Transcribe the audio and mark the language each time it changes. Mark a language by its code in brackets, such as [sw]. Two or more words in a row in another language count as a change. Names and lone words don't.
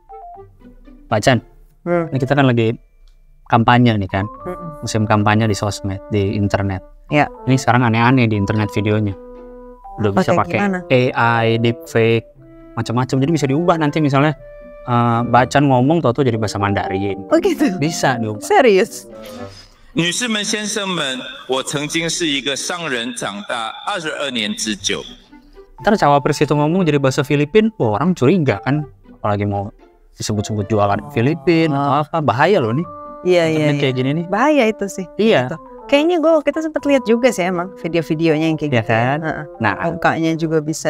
[id] Pak Chan, ini kita kan lagi kampanye nih kan, musim kampanye di sosmed, di internet. Ya. Ini sekarang aneh-aneh di internet videonya. Udah bisa pakai AI, deepfake, macam-macam. Jadi bisa diubah nanti misalnya Mbak Chan ngomong tau-tau jadi bahasa Mandarin. Oh gitu? Bisa diubah. Serius? [zh] 女士们、先生们，我曾经是一个商人长大22年之久。 [id] Ntar cawapres itu ngomong jadi bahasa Filipin, wah orang curiga kan, apalagi mau disebut-sebut jualan Filipin, apa bahaya loh nih. Iya. Kayak gini nih. Bahaya itu sih. Iya. Gitu. Kayaknya kita sempat lihat juga sih emang video-videonya yang kayak Iya gitu. kan? Nah, mukanya juga bisa